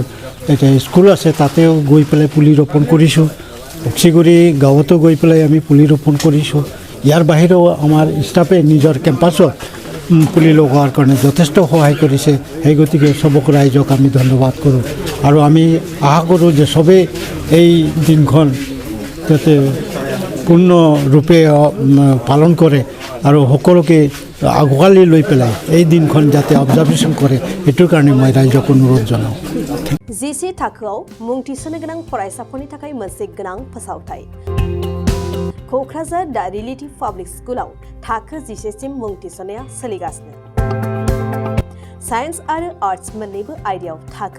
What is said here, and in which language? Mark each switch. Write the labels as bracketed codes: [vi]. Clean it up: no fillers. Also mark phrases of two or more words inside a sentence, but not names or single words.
[as] এটা স্কুল আছে তাতেও গৈ পেলাই পুলি ৰোপণ কৰিছোঁ অক্সিগুৰি গাঁৱতো গৈ পেলাই আমি পুলি ৰোপণ কৰিছোঁ ইয়াৰ বাহিৰেও আমাৰ ষ্টাফে নিজৰ কেম্পাছত পুলি লগোৱাৰ কাৰণে যথেষ্ট সহায় কৰিছে সেই গতিকে চবক ৰাইজক আমি ধন্যবাদ কৰোঁ আৰু আমি আশা কৰোঁ যে চবেই এই দিনখন যাতে পূৰ্ণৰূপে পালন কৰে আৰু সকলোকে আগুৱালি লৈ পেলাই এই দিনখন যাতে অবজাৰ্ভেশ্যন কৰে এইটোৰ কাৰণে মই ৰাইজক অনুৰোধ জনাওঁ [brx] GC थाखोआव मुं थिसननो गोनां फरायसाफोरनि थाखाय मोनसे गोनां फोसावथाय क'क्राझार दा रिलेटिभ पाब्लिक स्कुलाव थाखो 11 सिम मुं थिसननाया सोलिगासिनो साइन्स आरो आर्ट्स मोन्नैबो आयदायाव थाखो